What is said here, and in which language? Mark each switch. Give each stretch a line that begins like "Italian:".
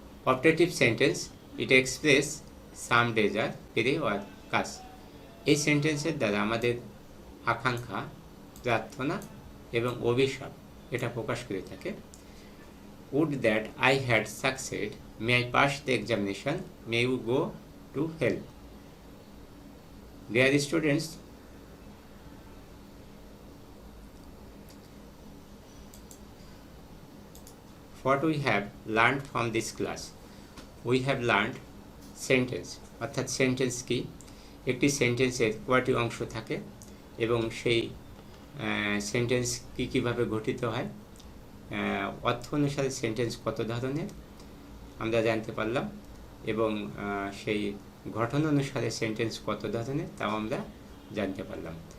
English: Optative sentence, it express some desire, prayer কাজ।
Bangla: এই সেন্টেন্সের দ্বারা আমাদের আকাঙ্ক্ষা, প্রার্থনা এবং অভিশাপ এটা প্রকাশ করে থাকে।
English: Would that I had succeeded, may I pass the examination, may you go to help. Dear students, what we have learned from this class, we have learned sentence।
Bangla: অর্থাৎ সেন্টেন্স কি? একটি সেন্টেন্সের কয়টি অংশ থাকে এবং সেই সেন্টেন্স কীভাবে গঠিত হয়, অর্থ অনুসারে সেন্টেন্স কত ধরনের আমরা জানতে পারলাম, এবং সেই গঠন অনুসারে সেন্টেন্স কত ধরনের তাও আমরা জানতে পারলাম।